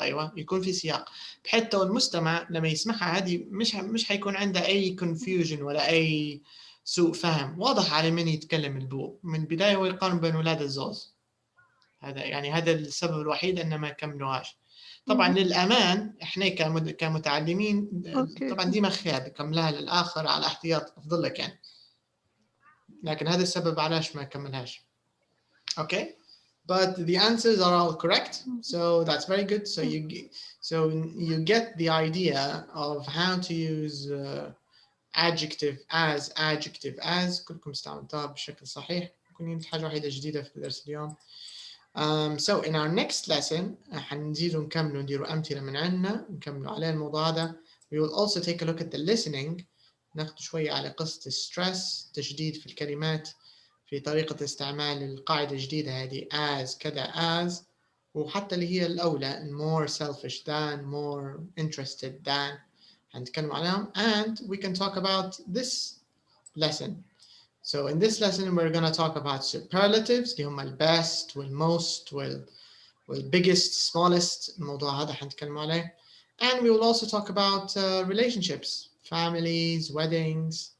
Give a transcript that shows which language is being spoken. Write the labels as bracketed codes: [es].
[ar] أيوة يكون في سياق بحيث المستمع لما يسمعها هذه مش حيكون عنده أي confusion ولا أي سوء فهم. واضح على من يتكلم البو من البداية هو يقارن بين أولاد الزوز. هذا السبب الوحيد ان ما كملوهاش. طبعا للامان احنا كمتعلمين طبعا ديما خيار كملها للاخر على احتياط افضل لك يعني، لكن هذا السبب علاش ما كملهاش. [en] Okay, but the answers are all correct, so that's very good. So you get the idea of how to use adjective as [ar] كلكم استعملتوها بشكل صحيح. كنا حاجة واحدة جديدة في الدرس اليوم. [en] So in our next lesson [ar] حنزيدوا نكملوا نديروا أمثلة من عندنا نكملوا على الموضوع هذا. [en] We will also take a look at the listening. [ar] ناخذ شوية على قصة stress، تشديد في الكلمات في طريقة استعمال القاعدة الجديدة هذه as كذا as، وحتى اللي هي الأولى [en] more selfish than more interested than [ar] هنتكلم عليهم. [en] And we can talk about this lesson. So in this lesson we're going to talk about superlatives اللي هم best والmost والbiggest smallest، [ar] الموضوع هذا حنتكلم عليه. [en] And we will also talk about relationships, families, weddings.